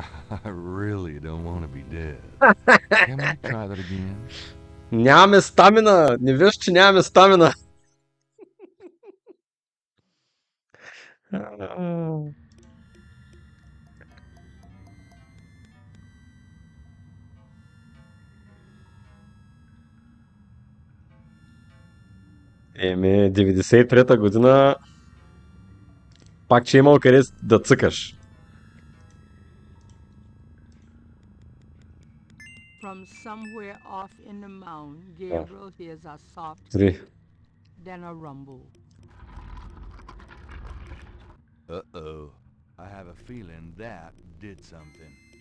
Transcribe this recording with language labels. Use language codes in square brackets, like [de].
[en] I really don't want to be dead. Can we try that again? [bg] Нямаме стамина! Не виж, че нямаме стамина! Еми, 93-та година пак, че имал къде да цъкаш. [en] From somewhere off in the mound, Gabriel hears a soft 3. then a rumble. Uh-oh. I have a feeling that did something.